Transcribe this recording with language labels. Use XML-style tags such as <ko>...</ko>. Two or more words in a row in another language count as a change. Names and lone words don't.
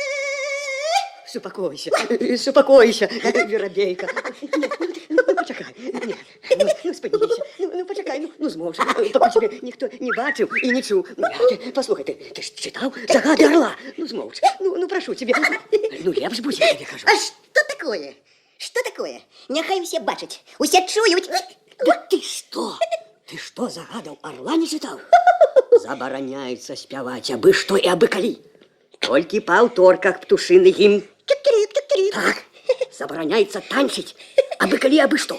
<be>Супакойся, верабейка. Пачакай, спадзіся, пачакай, змоўчы, пакуль цябе ніхто не бачыў і не чуў. Паслухай, ты ж чытаў загады орла? Змоўчы, прашу цябе. Лепш будзе, я кажу.</be> <ru>А что такое? Что такое?</ru> <be>Няхай усе бачаць, усе чуюць. Да ты што? Ты што, загадаў орла не чытаў? Забараняецца спяваць абы што і абы калі. Толькі па аўторках птушыны гімн. Так, забараняецца танчыць абы калі, абы што.</be>